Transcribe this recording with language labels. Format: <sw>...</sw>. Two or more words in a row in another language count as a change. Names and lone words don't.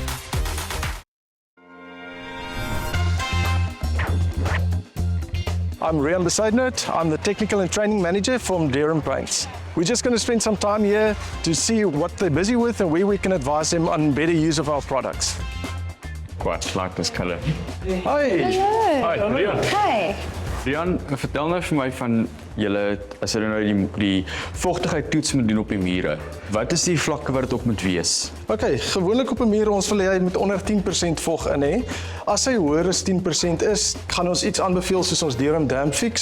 <en>I'm Rian Besuidenhout. I'm the Technical and Training Manager from Durham Paints. We're just going to spend some time here to see what they're busy with and where we can advise them on better use of our products. Quite like this color. Hi. Hello. Hi, Rian. Hi. Rian,</en> <af>vertel nou vir my van julle as julle nou die vochtigheid toets moet doen op die mure. Wat is die vlakke wat dit op moet wees? Okay, gewoonlik op 'n muur ons wil hy moet onder 10% vog in hê. As hy hoër as 10% is, gaan ons iets aanbeveel soos ons Durham Damp Fix.</af>